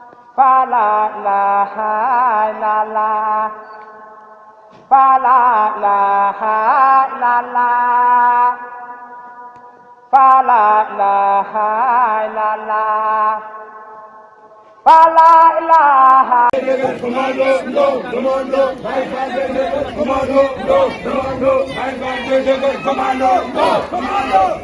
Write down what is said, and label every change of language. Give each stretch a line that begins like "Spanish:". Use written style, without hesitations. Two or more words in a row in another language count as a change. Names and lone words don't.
Arabic: فلا إله إلا الله، فلا إله إلا الله، فلا إله إلا الله، فلا إله.
English: Commando, no, commando, commando, no, commando, commando, no, commando,